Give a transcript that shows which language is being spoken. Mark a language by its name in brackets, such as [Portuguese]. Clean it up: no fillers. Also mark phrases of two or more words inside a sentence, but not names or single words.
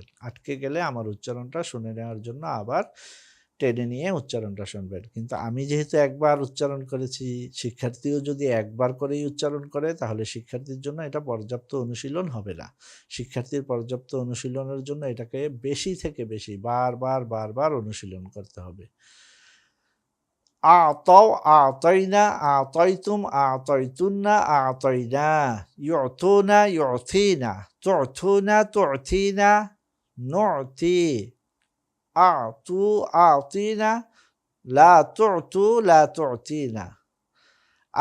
[Bangla] আটকে গেলে আমার উচ্চারণটা শুনে নেওয়ার জন্য আবার টেনে নিয়ে উচ্চারণটা শুনবেন। কিন্তু আমি যেহেতু একবার উচ্চারণ করেছি, শিক্ষার্থীও যদি একবার করেই উচ্চারণ করে তাহলে শিক্ষার্থীর জন্য এটা পর্যাপ্ত অনুশীলন হবে না। শিক্ষার্থীর পর্যাপ্ত অনুশীলনের জন্য এটাকে বেশি থেকে বেশি বারবার বারবার অনুশীলন করতে হবে। [Arabic] أتوا، أتينا، أتيتم، أتيتن، أتينا. يأتون، يأتين، تأتون، تأتين، نأتي. ائتوا، ائتين، لا تأتوا، لا تأتين.